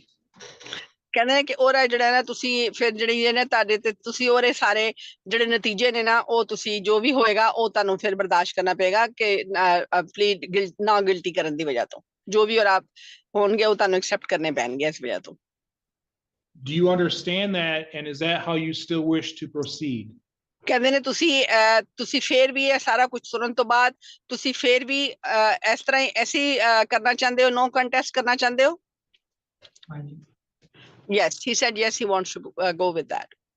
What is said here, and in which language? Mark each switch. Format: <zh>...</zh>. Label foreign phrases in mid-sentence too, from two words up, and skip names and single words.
<pa>ਕਹਿੰਦੇ ਨੇ ਕਿ ਉਹਦਾ ਜਿਹੜਾ ਨਾ ਤੁਸੀਂ ਫਿਰ ਜਿਹੜੀ ਨੇ ਤੁਹਾਡੇ ਤੇ ਤੁਸੀਂ ਉਹਦੇ ਸਾਰੇ ਜਿਹੜੇ ਨਤੀਜੇ ਨੇ ਨਾ ਉਹ ਤੁਸੀਂ ਜੋ ਵੀ ਹੋਏਗਾ ਉਹ ਤੁਹਾਨੂੰ ਫਿਰ ਬਰਦਾਸ਼ਤ ਕਰਨਾ ਪਏਗਾ ਕਿ ਪਲੀਡ ਨਾ ਗਿਲਟੀ ਕਰਨ ਦੀ ਵਜ੍ਹਾ ਤੋਂ ਜੋ ਵੀ ਔਰ ਆਪ ਹੋਣਗੇ ਉਹ ਤੁਹਾਨੂੰ ਐਕਸੈਪਟ ਕਰਨੇ ਪੈਣਗੇ ਇਸ ਵਜ੍ਹਾ ਤੋਂ।</pa> <en>Do you understand that? And is that how you still wish to proceed?</en> <pa>ਕਹਿੰਦੇ ਨੇ ਤੁਸੀਂ ਫੇਰ ਵੀ ਇਹ ਸਾਰਾ ਕੁਝ ਸੁਣਨ ਤੋਂ ਬਾਅਦ ਤੁਸੀਂ ਫੇਰ ਵੀ ਇਸ ਤਰ੍ਹਾਂ ਹੀ ਐਸੀ ਕਰਨਾ ਚਾਹੁੰਦੇ ਹੋ,</pa> <en>no contest</en> <pa>ਕਰਨਾ ਚਾਹੁੰਦੇ ਹੋ?</pa> <en>Yes, he said yes, he wants to go with that.</en>